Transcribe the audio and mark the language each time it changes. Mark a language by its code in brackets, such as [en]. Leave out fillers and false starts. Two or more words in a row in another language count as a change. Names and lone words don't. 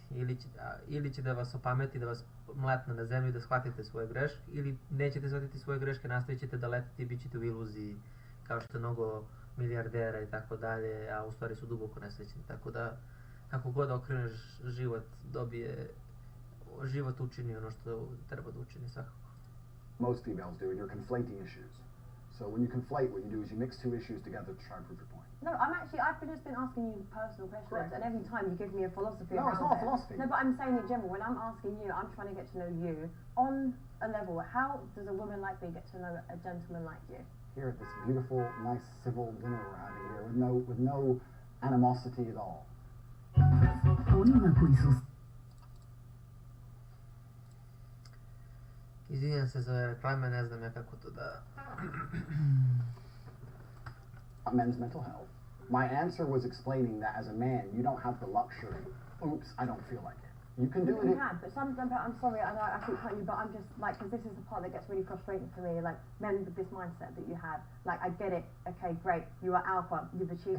[bs] Ili će da vas opameti, da vas mlatne na zemlju, da shvatite svoje greške, ili nećete shvatiti svoje greške, nastavit ćete da letite i bit ćete u iluziji, kao što je mnogo milijardera i tako dalje, a u stvari su duboko nesrećni. Tako da, kako god okreneš, život učini ono što treba da učini svakako. [en] Most females do, and you're conflating issues. So when you conflate, what you do is you mix two issues together to try and prove your point. No, I've just been asking you personal questions, Correct. and every time you give me a philosophy No, around it's not a it. philosophy. No, but I'm saying in general, when I'm asking you, I'm trying to get to know you on a level. How does a woman like me get to know a gentleman like you? Here at this beautiful, nice, civil dinner we're having here, with no animosity at all. [bs] Onima koji su Izvinjam se za reklame, ne znam ja kako to da... [en] Men's mental health. My answer was explaining that as a man, you don't have the luxury. Oops, I don't feel like it. You can do You it. can, but sometimes, I'm sorry, I know I keep cutting you, but I'm just, like, because this is the part that gets really frustrating for me, like, men with this mindset that you have, like, I get it, okay, great, you are alpha, you've achieved